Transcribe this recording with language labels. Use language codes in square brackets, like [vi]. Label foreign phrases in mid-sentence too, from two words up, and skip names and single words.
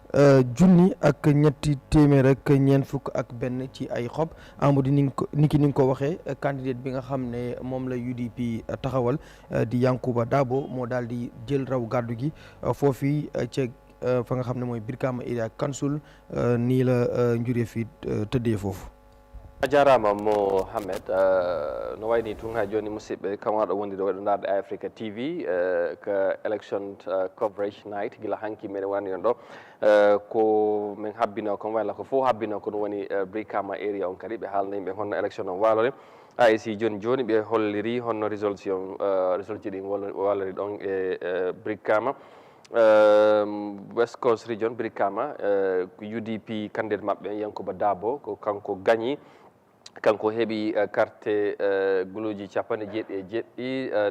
[wo] junni ak ñetti téeméer ak ñeent fukk ak benn ci ay xob Amadou ni nga ko waxee candidate bi nga xam ne moom la UDP taxawal di Yankuba Dabo moo daal di jël raw gàddu gi foofi ca fa nga xam ne mooy Brikama Area Council nii la njuree fi tëddee foofu. [ff] a jarama Mohamed no wayni tun ha joni musidɓe kamwaɗo wondiɗo waɗo darde Eyeafrica TV ko [en] election coverage night [ff] gila hanki meɗen wani on ɗo ko min habbino kon wayla ko fof habbino ko ɗum woni Brikama area on kadi ɓe haalna yimɓe honno élection on walore AIC joni joni ɓe holliri honno résolution ji ɗi walori ɗon e Brikama West Coast region Brikama UDP candidate maɓɓe Yankuba Dabo ko kanko gagni kanko heeɓi carte guluji 97